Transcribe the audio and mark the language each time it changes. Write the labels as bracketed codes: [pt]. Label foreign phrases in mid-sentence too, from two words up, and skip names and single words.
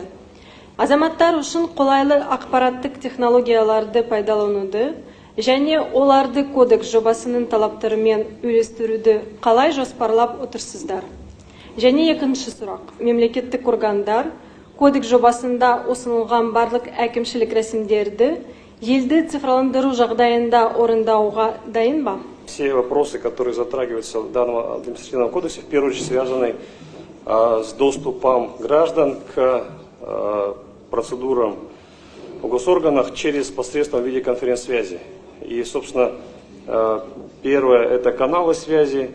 [kk] Азаматтар үшін қолайлы ақпараттық технологияларды пайдалануды және оларды кодекс жобасының талаптарымен үйлестіруді қалай жоспарлап отырсыздар? Және екінші сұрақ. Мемлекеттік органдар кодекс жобасында ұсынылған барлық әкімшілік рәсімдерді елді цифрландыру жағдайында орындауға дайын ба? [ru] Все вопросы, которые затрагиваются в данном административном кодексе, в первую очередь связаны с доступом граждан к процедурам в госорганах через посредством видеоконференц-связи. И, собственно, первое – это каналы связи.